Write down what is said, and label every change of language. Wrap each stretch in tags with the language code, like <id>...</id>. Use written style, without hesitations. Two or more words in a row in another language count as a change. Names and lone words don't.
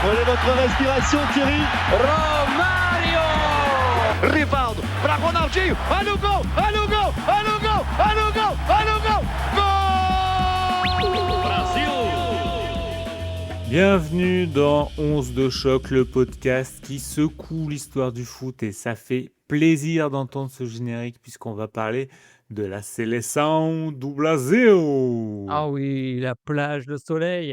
<fr>votre respiration, Thierry.</fr> <pt>Romario! Rebound para Ronaldinho. Olha o gol, olha o gol, olha o gol, olha o gol, olha o gol. Gol! Brasil!</pt> <fr>Bienvenue dans 11 de choc, le podcast qui secoue l'histoire du foot et ça fait plaisir d'entendre ce générique puisqu'on va parler de la</fr> <pt>Seleção do Brasil.</pt> <fr>Ah oui, la plage, le soleil.</fr>